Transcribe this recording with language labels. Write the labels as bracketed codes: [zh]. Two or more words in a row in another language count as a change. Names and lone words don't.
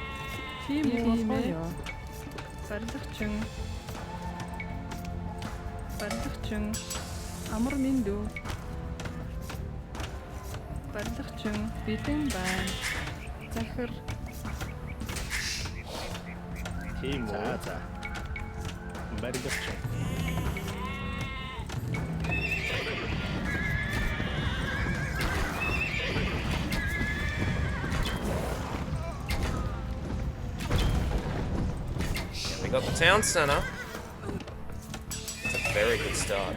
[mn] Барилгачин. Амар миндүү. Барилгачин. Бэлэн байна. Захир. Тийм үү. За. Барилгачин. [en] We got the town center. It's a very good start.